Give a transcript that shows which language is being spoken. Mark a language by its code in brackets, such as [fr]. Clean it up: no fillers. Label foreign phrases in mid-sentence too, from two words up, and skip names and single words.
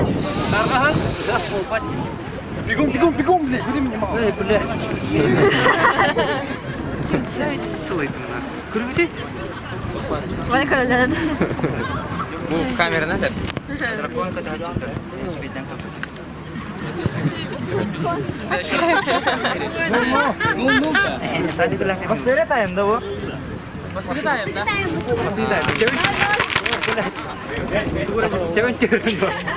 [ru] Бегом, блядь, времени мало. [id] Mana kalian? [tr] Bu kamera nerede? [id] Pasti ada tayang dah, bu. Pasti tayang dah. Cewek turun, bos.